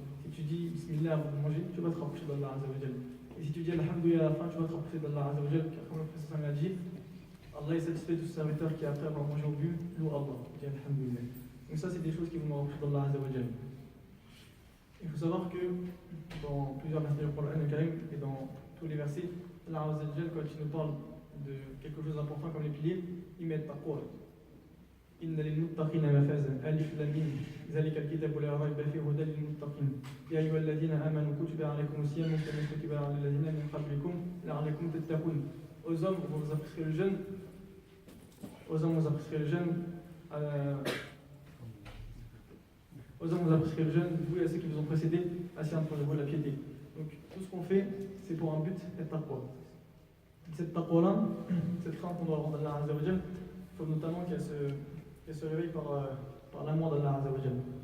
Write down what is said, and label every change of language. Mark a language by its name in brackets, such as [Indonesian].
[French] Si tu dis Bismillah avant de manger, tu vas te rapprocher d'Allah Azza wa Jalla. Et si tu dis Alhamdulillah à la fin, tu vas te rapprocher d'Allah Azza wa Jalla, car comme le prophète l'a dit, Allah est satisfait de ce serviteur qui après avoir mangé au but, loue Allah, dit Alhamdulillah. Donc ça, c'est des choses qui vont nous rapprocher d'Allah Azza wa Jalla. Il faut savoir que dans plusieurs versets du Coran al-Karim et dans tous les versets, Allah Azza wa Jalla, quand il nous parle de quelque chose d'important comme les piliers, il met taqwa. [Arabic] إن للمتقين مفازا ألف لام ميم ذلك الكتاب لا ريب فيه هدى للمتقين يا أيها الذين آمنوا كتب عليكم الصيام كما كتب على الذين من قبلكم لعلكم تتقون. [French] Aux hommes, on vous a prescrit le jeûne. Aux hommes, on vous a prescrit le jeûne. Aux hommes, on vous a prescrit le jeûne, vous et à ceux qui vous ont précédés, assis entre vous la piété. Donc tout ce qu'on fait, c'est pour un but, être taqwa. Cette taqwa-là, cette crainte qu'on doit avoir d'Allah Azza wa Jalla, il faut notamment qu'elle se réveille par l'amour d'Allah Azza wa Jalla.